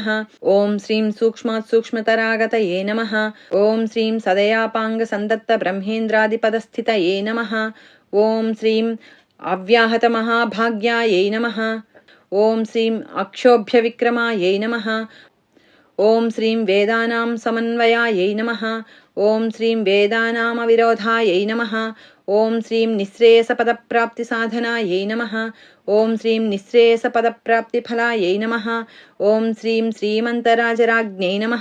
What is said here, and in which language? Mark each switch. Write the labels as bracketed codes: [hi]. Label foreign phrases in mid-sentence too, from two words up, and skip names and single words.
[sa] ఓం శ్రీం సూక్ష్మాత్ సూక్ష్మతరాగతయే నమః. ఓం శ్రీం సదయాపాంగ సందత్త బ్రహ్మేంద్రాదిపదస్థితయే నమః. ఓం శ్రీం అవ్యాహత మహాభాగ్యాయై నమః. ఓం శ్రీం అక్షోభ్య విక్రమాయై నమః. ॐ श्रीं वेदानां समन्वयायै नमः। ॐ श्रीं वेदानामविरोधायै नमः। ॐ श्रीं निःश्रेयसपदप्राप्तिसाधनायै नमः। ॐ श्रीं निःश्रेयसपदप्राप्तिफलायै नमः। ॐ श्रीं श्रीमन्तराजराज्ञै नमः।